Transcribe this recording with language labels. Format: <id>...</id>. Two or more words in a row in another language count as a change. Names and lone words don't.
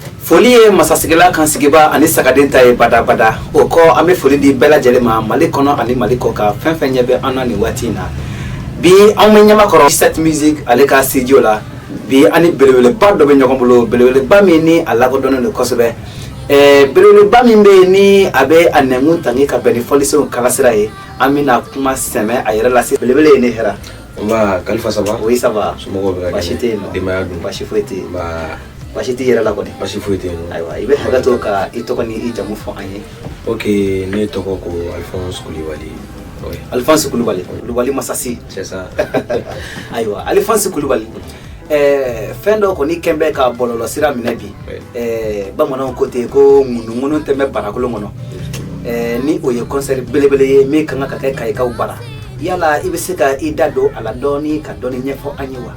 <bm>foli ye masasigila kan sigiba ani sagaden ta ye bada o ko an bɛ foli di bɛɛ lajɛlen ma Mali kɔnɔ ani Mali kɔ ka fɛn fɛn ɲɛ bɛ an na ni waati in na bi an bɛ ɲamakɔrɔ set music ale ka studio la bi ani belebeleba dɔ bɛ ɲɔgɔn bolo belebeleba min ni a lakodɔnnen don kosɛbɛ belebeleba min bɛ ni a bɛ a nɛngun tangi ka bɛn ni fɔlisenw kalasira ye an bɛna kuma sɛmɛ a yɛrɛ lase belebele ye ne hɛrɛ</bm> <fr>Ba Khalifa ça va? Oui ça va.</fr> <bm>Somɔgɔw bɛ ka Baasi tɛ yen nɔ. Denbaya dun? Baasi foyi tɛ yen. Ba Baasi tɛ yɛrɛ la kɔni. Baasi foyi tɛ yen nɔ. Ayiwa i bɛ hakɛ to ka i tɔgɔ ni i jamu fɔ an ye. Ok, ne tɔgɔ ko Alphonse Coulibaly. Oui. Alphonse Coulibaly. Coulibaly Masasi.</bm> <fr>C'est ça.</fr> <bm>Ayiwa Alphonse Coulibaly. Fɛn dɔ kɔni kɛn bɛ ka bɔlɔlɔ sira minɛ bi. Bamananw ko ten ko ŋunu tɛmɛ barakolon kɔnɔ. Ni o ye concert belebele ye min kan ka kɛ Kayikaw bara. Yala i bɛ se ka i da don a la dɔɔni ka dɔɔni ɲɛfɔ an ye wa?</bm>